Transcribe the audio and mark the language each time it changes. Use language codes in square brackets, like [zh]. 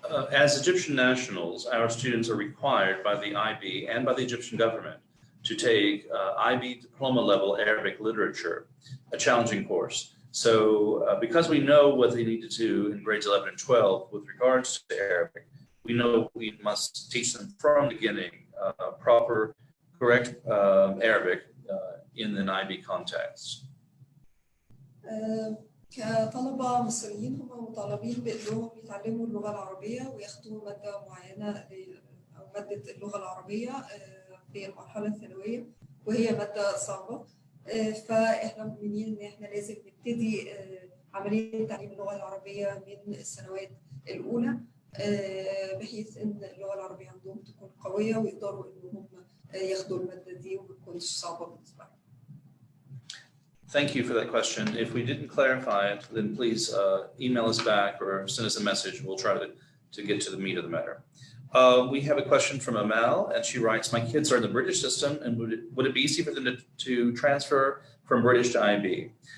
[en] As Egyptian nationals, our students are required by the IB and by the Egyptian government to take IB diploma level Arabic literature, a challenging course. So because we know what they need to do in grades 11 and 12 with regards to Arabic, we know we must teach them from the beginning proper, correct Arabic in an IB context. [ar] كطلبة مصريين هم مطالبين بأنهم يتعلموا اللغة العربية وياخدوا مادة معينة أو مادة اللغة العربية في المرحلة الثانوية، وهي مادة صعبة. فإحنا مؤمنين إن إحنا لازم نبتدي عملية تعليم اللغة العربية من السنوات الأولى بحيث إن اللغة العربية عندهم تكون قوية ويقدروا إنهم ياخدوا المادة دي وما تكونش صعبة بالنسبة لهم. [en] Thank you for that question. If we didn't clarify it, then please email us back or send us a message. We'll try to get to the meat of the matter. We have a question from Amal, and she writes, my kids are in the British system, and would it be easy for them to transfer from British to IB?